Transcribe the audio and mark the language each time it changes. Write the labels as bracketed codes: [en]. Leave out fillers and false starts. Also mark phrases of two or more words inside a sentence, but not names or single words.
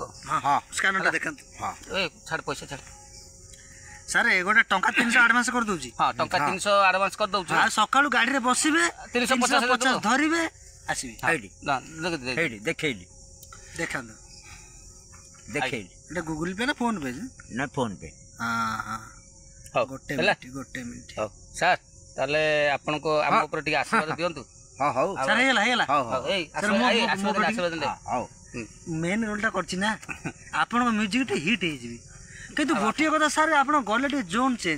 [or] ହଁ ସ୍କାନରଟା ଦେଖନ୍ତୁ ଏ ଛାଡ଼ ପଇସା ଛାଡ଼ ସାର୍ ଗୋଟେ ଟଙ୍କା 300 ଆଡଭାନ୍ସ କରିଦଉଛି ହଁ ଟଙ୍କା 300 ଆଡଭାନ୍ସ କରିଦଉଛି ଆଉ ସକାଳୁ ଗାଡ଼ିରେ ବସିବେ 350 ଧରିବେ ଆସିବେ ଦେଖେଇଲି ଦେଖାନ୍ତୁ ଦେଖେଇଲି [bn] এটা গুগল পে না ফোন পে না ফোন পে [or] ଗୋଟେ ମିନିଟ୍ ହଉ ସାର୍ ତାହେଲେ ଆପଣଙ୍କ ଆମ ଉପରେ ଟିକେ ଆଶୀର୍ବାଦ ଦିଅନ୍ତୁ ହଉ ସାର୍ ହେଇଗଲା [en] main roleଟା [or] କରିଛି ନା ଆପଣଙ୍କ ମ୍ୟୁଜିକ୍ ଟିକେ ହିଟ୍ ହେଇଯିବି କିନ୍ତୁ ଗୋଟିଏ କଥା ସାର୍ ଆପଣ ଗଲେ ଟିକେ [en] zone change